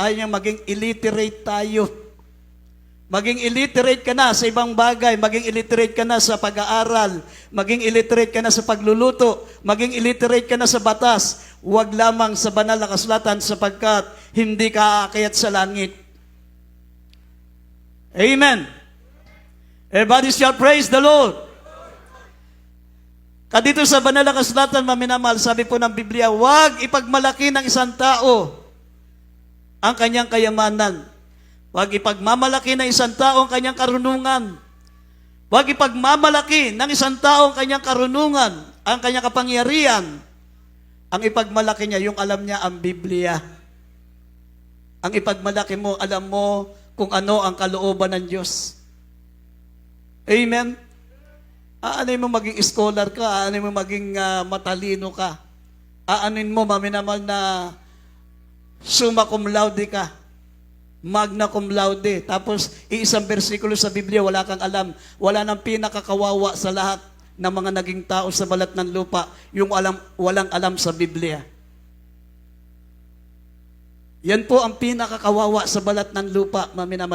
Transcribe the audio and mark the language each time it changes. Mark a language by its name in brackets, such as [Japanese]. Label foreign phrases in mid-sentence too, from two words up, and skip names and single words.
[Filipino] Ayaw niya maging illiterate tayo. Maging illiterate ka na sa ibang bagay, maging illiterate ka na sa pag-aaral, maging illiterate ka na sa pagluluto, maging illiterate ka na sa batas, huwag lamang sa banal na kasulatan sapagkat hindi ka aakyat sa langit. Amen. [English] Everybody shall praise the Lord. [Filipino] Kadito sa banal na kasulatan, maminamahal, sabi po ng Biblia, huwag ipagmalaki ng isang tao ang kanyang kayamanan. Huwag ipagmamalaki ng isang tao ang kanyang karunungan. Huwag ipagmamalaki ng isang tao ang kanyang karunungan, ang kanyang kapangyarihan. Ang ipagmalaki niya, yung alam niya ang Biblia. Ang ipagmalaki mo, alam mo kung ano ang kalooban ng Diyos. Amen? Aanin mo maging scholar ka, aanin mo maging matalino ka. Aanin mo, maminamal na [Latin] summa cum laude [Filipino] ka. [Latin] Magna cum laude. [Filipino] Tapos, iisang bersikulo sa Biblia, wala kang alam. Wala nang pinakakawawa sa lahat ng mga naging tao sa balat ng lupa, yung walang alam sa Biblia. Yan po ang pinakakawawa sa balat ng lupa, maminamahal.